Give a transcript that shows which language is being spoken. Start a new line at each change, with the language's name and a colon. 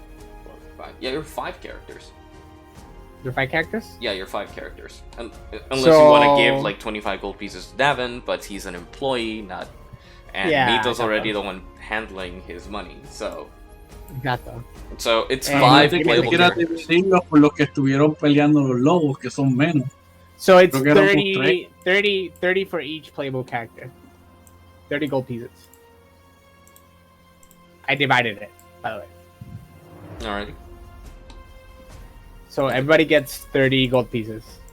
English: 3, 4, 5. Yeah, you're 5 characters. You're 5 characters? Yeah, you're 5 characters. Unless you want to give like 25 gold pieces to Davin, but he's an employee, not. And Mito's already the one handling his money, so.
Spanish: Gato.
English: So it's 5 playable characters.
Spanish: Por lo que estuvieron peleando los lobos, que son menos.
English: So it's 30 for each playable character. 30 gold pieces. I divided it, by the way. Alrighty. So everybody gets 30 gold pieces.